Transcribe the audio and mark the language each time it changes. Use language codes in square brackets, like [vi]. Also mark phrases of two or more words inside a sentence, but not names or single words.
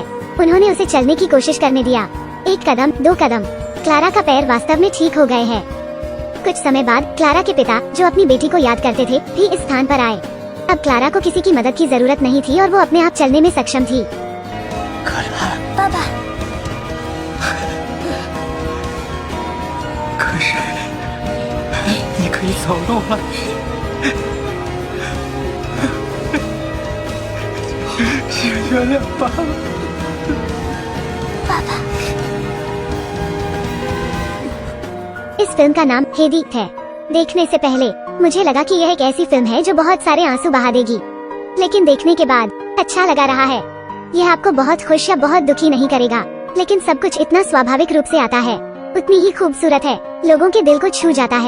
[hi] उन्होंने उसे चलने की कोशिश करने दिया। 1 कदम, 2 कदम। क्लारा का पैर वास्तव में ठीक हो गए हैं। कुछ समय बाद क्लारा के पिता, जो अपनी बेटी को याद करते थे, भी इस स्थान पर आए। अब क्लारा को किसी की मदद की जरूरत नहीं थी और वो अपने आप चलने में सक्षम थी। पापा, [zh] 可是你可以走路了，请原谅爸爸。爸爸， [hi] इस फिल्म का नाम हेदी है। देखने से पहले मुझे लगा कि यह एक ऐसी फिल्म है जो बहुत सारे आंसू बहा देगी, लेकिन देखने के बाद अच्छा लगा रहा है। यह आपको बहुत खुश या बहुत दुखी नहीं करेगा, लेकिन सब कुछ इतना स्वाभाविक रूप से आता है, उतनी ही खूबसूरत है, लोगों के दिल को छू जाता है।